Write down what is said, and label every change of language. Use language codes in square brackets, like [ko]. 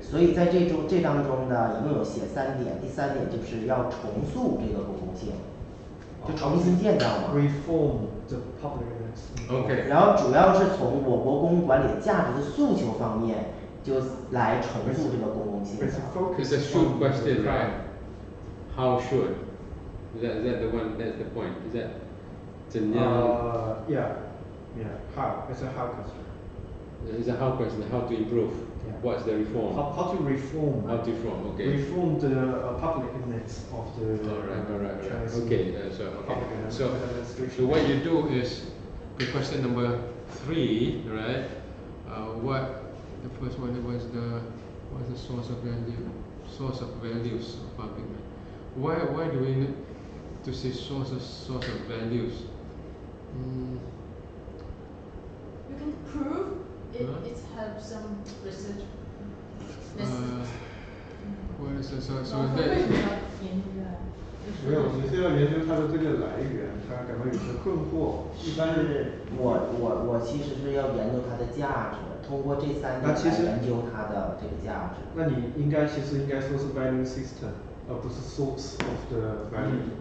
[zh] 所以在这当中呢，一共有写3点，第三点就是要重塑这个公共性，就重新建造嘛。 [en] Reform the public. Okay. [zh] 然后主要是从我国公共管理的价值的诉求方面，就来重塑这个公共性。 [en] It's a should question, right? How should? Is that the one? That's the point. Is that [zh] 怎样 [en] Yeah. How? It's a how question. It's a how question. How to improve? Yeah. What's the reform? How to reform? How to reform? Okay. Reform the public image of the. Alright. Chinese Okay. So what you do is the question number 3, right? What the first one was what's the source of value? Source of values of public. Why do we need to say source of values? You can prove it helps some research What is this? So [zh] 老师为什么要研究啊？没有，你是要研究它的这个来源，它感到有些困惑。一般我其实是要研究它的价值，通过这3点来研究它的这个价值。那你其实应该说是 value system， 而不是 [en] source of the value。